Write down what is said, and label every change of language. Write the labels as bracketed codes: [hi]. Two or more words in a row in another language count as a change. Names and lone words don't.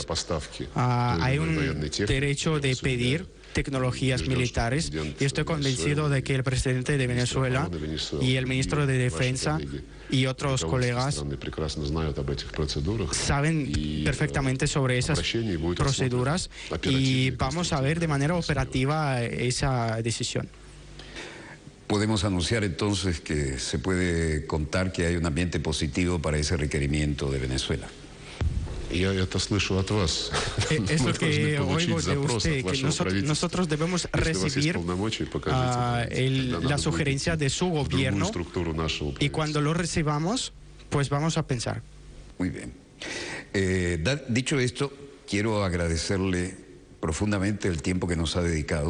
[es] Hay un derecho de pedir tecnologías militares, y estoy convencido de que el presidente de Venezuela y el ministro de Defensa y otros colegas saben perfectamente sobre esas proceduras, y vamos a ver de manera operativa esa decisión. Podemos anunciar entonces que se puede contar que hay un ambiente positivo para ese requerimiento de Venezuela. [ru] Я это слышу от вас. [es] Es lo que oigo de usted, que nosotros debemos recibir la sugerencia de su gobierno, y cuando lo recibamos, pues vamos a pensar. Muy bien. Dicho esto, quiero agradecerle profundamente el tiempo que nos ha dedicado.